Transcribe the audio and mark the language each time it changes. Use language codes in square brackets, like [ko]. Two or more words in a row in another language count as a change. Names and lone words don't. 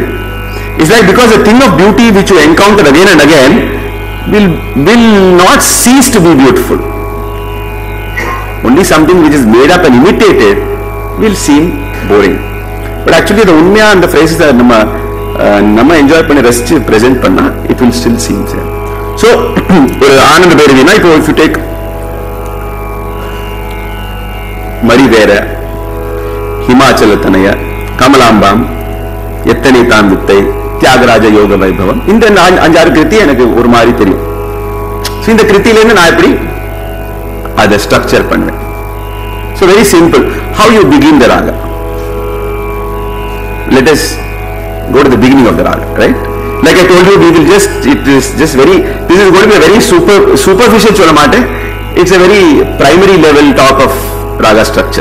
[en] It's like because the thing of beauty which you encounter again and again will not cease to be beautiful. Only something which is made up and imitated will seem boring. But actually the unmya and the phrases that [ta] நம்ம enjoy பண்ணி ரசிச்சு present பண்ண, [en] it will still seem same. So Ananda Bhairavi na, if you take Mari Vera, Himachala Tanaya, Kamalambam, Ettani Tanduttai, Tyagaraja Yoga Vaibhavam, [ta] இந்த 5-6 கிருதி எனக்கு ஒரு மாதிரி தெரியும். So இந்த கிருதியில இருந்து நான் எப்படி அதை ஸ்ட்ரக்சர் பண்ணுவேன். [en] So very simple. How you begin the raga? Let us go to the beginning of the raga, right? Like I told you, we will just, this is going to be a very superficial cholamate. It's a very primary level talk of raga structure.